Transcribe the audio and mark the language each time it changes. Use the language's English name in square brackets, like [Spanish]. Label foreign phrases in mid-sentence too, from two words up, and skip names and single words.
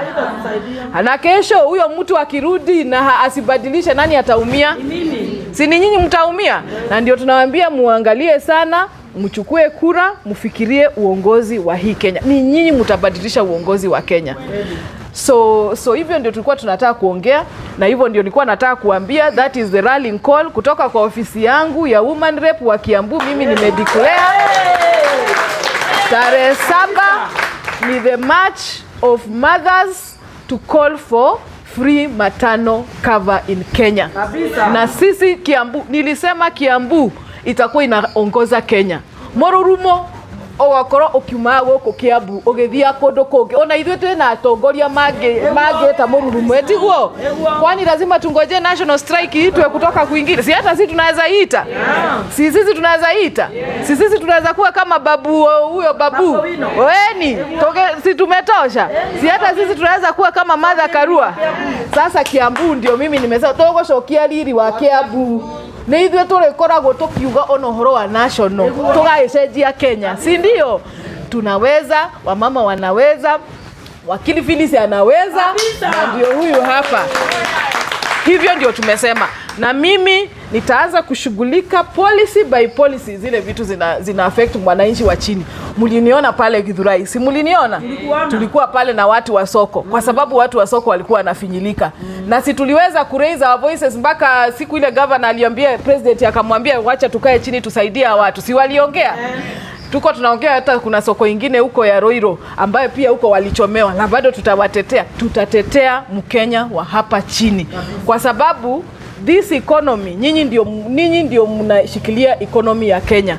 [Swahili] Na kesho huyo mtu akirudi na asibadilishe, nani ataumia? Si ni nyinyi mtaumia? Na ndio tunawaambia muangalie sana, mchukue kura, mfikirie uongozi wa hii Kenya. Ni nyinyi mtabadilisha uongozi wa Kenya. So hivyo ndio tulikuwa tunataka kuongea, na hivyo ndio nilikuwa nataka kuambia, [English] that is the rallying call [Swahili] kutoka kwa ofisi yangu ya [English] woman rep [Swahili] wa Kiambu. Mimi nimedeclare tarehe 7 ni [English] the march of mothers to call for free maternal cover in Kenya. [Swahili] Na sisi Kiambu, nilisema Kiambu itakuwa inaongoza Kenya. [Kikuyu] Morurumo ogakoro ukiuma guku Kiambu ugithia kundu kungi ona ithuĩ twĩna atongoria mangĩta mũrurumo etiguo [Swahili] kwani lazima tungoje [English] national strike [Swahili] itwe kutoka kwingine si hata sisi tunaweza ita sisi tunaweza ita sisi tunaweza kuwa kama babu huyo babu weni si tumetosha si hata sisi tunaweza kuwa kama Martha Karua sasa Kiambu ndio mimi nimesema [Kikuyu] togocokia riri wa Kiambu nĩ ithuĩ tũrĩkoragwo tũkiuga ona ũhoro wa national tũgaicenjia [Swahili] Kenya si ndio tunaweza wamama wanaweza wakili Phyllis anaweza na ndio huyu hapa hivyo ndio tumesema na mimi nitaanza kushughulika [English] policy by policy [Swahili] zile vitu zina affect mwananchi wa chini. Mliniona pale Githurai, si mliniona? Tulikuwa pale na watu wa soko kwa sababu watu wa soko walikuwa wanafinyilika. Na si tuliweza kuraise [English] our voices [Swahili] mpaka siku ile governor aliambia president akamwambia wacha tukae chini tusaidie watu. Si waliongea? Tuko tunaongea hata kuna soko ingine huko ya Roiro ambayo pia huko walichomewa na bado tutatetea Mkenya wa hapa chini kwa sababu [English] this economy [Swahili] nyinyi ndio mnashikilia economy ya Kenya.